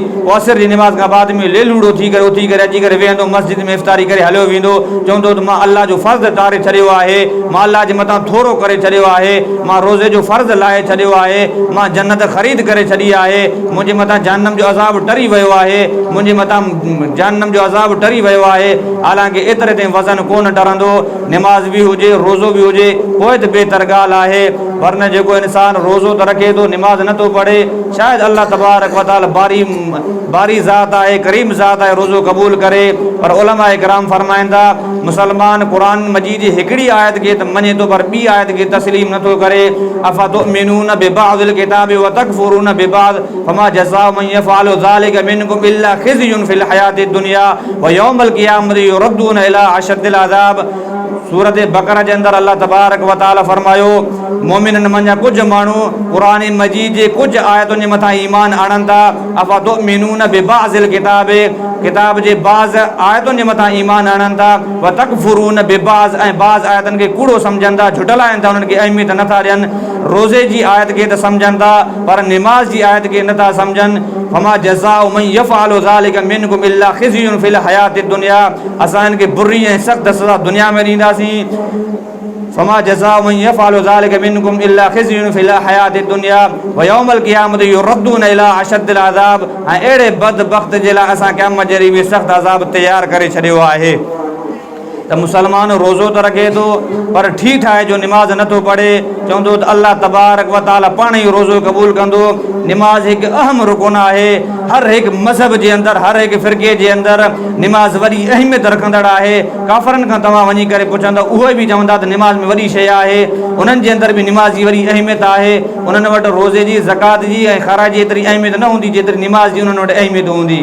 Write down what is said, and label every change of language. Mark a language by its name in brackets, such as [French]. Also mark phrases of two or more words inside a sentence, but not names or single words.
[Sindhi] पोइ असर जी निमाज़ खां बाद में लेलूड़ो थी करे उथी करे अची करे वेहंदो मस्जिद में इफ़्तारी करे हलियो वेंदो, चवंदो त मां अल्लाह जो फ़र्ज़ु तारे छॾियो आहे, मां अल्लाह जे मथां थोरो करे छॾियो आहे, मां रोज़े जो फ़र्ज़ु लाहे छॾियो आहे, मां जन्नत ख़रीद करे छॾी आहे, मुंहिंजे मथां जहन्नम जो अज़ाब टरी वियो आहे, मुंहिंजे मथां जहन्नम जो अज़ाब टरी वियो आहे। हालांकि एतिरे ताईं वज़न कोन टरंदो, निमाज़ बि हुजे, रोज़ो बि हुजे, पोइ त बहितर ॻाल्हि आहे। वरन जेको इंसानु रोज़ो त रखे थो, निमाज़ नथो पढ़े, शायदि अल्लाह [Arabic] تبارك وتعالى [Sindhi] बारी ज़ात आहे, करीम ज़ात आहे, रोज़ो क़बूल करे। पर उलमा इकराम फरमाइनि था मुसलमान क़ुरान मजीद जी हिकिड़ी आयत खे त मञे थो पर ॿी आयत खे तस्लीम नथो करे। [Arabic] أفتؤمنون ببعض الكتاب وتكفرون ببعض فما جزاء من يفعل ذلك منكم إلا خزي في الحياة الدنيا ويوم القيامة يردون إلى أشد العذاب. [Sindhi] सूरत बकरा जे अंदरि अल्लाह [Arabic] تبارك وتعالى [Sindhi] फरमायो मोमिननि मंझां कुझु माण्हू क़ुरान मजीद जे कुझु आयतुनि जे मथां ईमान आणनि था। [Arabic] أفتؤمنون ببعض الكتاب [Sindhi] जे बाज़ आयतुनि जे मथां ईमान आणनि था, [Arabic] وتكفرون ببعض [Sindhi] ऐं बाज़ आयतुनि खे कूड़ो सम्झनि था, झुटलाइनि था, उन्हनि खे अहमियत नथा ॾियनि। रोज़े जी आयत खे त सम्झनि था पर निमाज़ जी आयत खे नथा सम्झनि। [Arabic] فما جزاء من يفعل ذلك منكم إلا خزي في الحياة الدنيا, [Sindhi] असां हिन खे बुरी ऐं सख़्तु सज़ा दुनिया में ॾींदासीं। [Arabic] فما جزاء من يفعل ذلك منكم إلا خزي في الحياة الدنيا ويوم القيامة يردون إلى أشد العذاب. [Sindhi] ऐं अहिड़े बदबख़्त जे लाइ असां क़यामत जे ॾींहुं बि सख़्तु अज़ाब तयारु करे छॾियो आहे। त मुसलमान रोज़ो त रखे थो पर ठीक ठाहे जो निमाज़ नथो पढ़े, चवंदो त अल्लाह [Arabic] تبارك وتعالى [Sindhi] पाण ई रोज़ो क़बूल कंदो। निमाज़ हिकु अहम रुकन आहे, हर हिकु मज़हब जे अंदरि, हर हिकु फ़िरक़े जे अंदरि निमाज़ वॾी अहमियत रखंदड़ आहे। काफ़रनि खां तव्हां वञी करे पुछंदा, उहे बि चवंदा त निमाज़ में वॾी शइ आहे, उन्हनि जे अंदरि बि निमाज़ जी वॾी अहमियत आहे। उन्हनि वटि रोज़े जी, ज़कात जी ऐं ख़राज जी एतिरी अहमियत न हूंदी जेतिरी निमाज़ जी उन्हनि वटि अहमियत हूंदी।